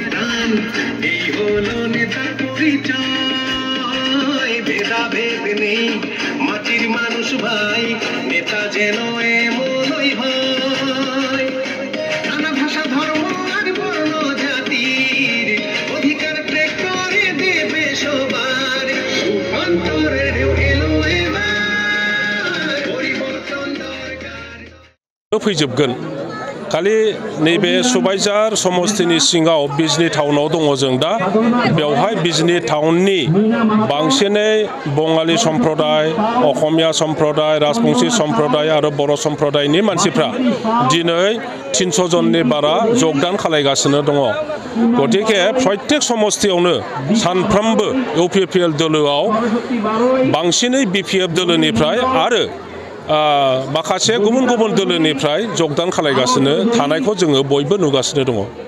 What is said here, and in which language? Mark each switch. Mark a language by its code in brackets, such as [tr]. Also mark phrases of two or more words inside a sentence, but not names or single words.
[bn] প্রাণ এই হলো নেতার পরিচয় ভেদাভেদ নেই মাটির মানুষ ভাই নেতা যেন এমনই হয় নানা ভাষা ধর্ম আর বর্ণ জাতির অধিকার ত্যাগ করে দেবে সবার রূপান্তরের এলো এবার পরিবর্তন দরকার [brx] फैजोबगोन खालि नैबे सुबाइजार समस्तिनि सिङाव बिजनी टाउनाव दङ जों दा बेवहाय बिजनी टाउननि बांसिनै बङालि सम्प्रदाय असमिया सम्प्रदाय राजबंशी सम्प्रदाय आरो बर' सम्प्रदायनि मानसिफ्रा दिनै 300 जननि बारा जगदान खालायगासिनो दङ गतिके प्रत्येक समस्तियावनो सानफ्रोमबो इउपिपिएल दोलोआव बांसिनै बिपिएफ दोलोनिफ्राय आरो माखासे गुबुन गुबुन दोलोनिफ्राय जगदान खालायगासिनो थानायखौ जोङो बयबो नुगासिनो दङ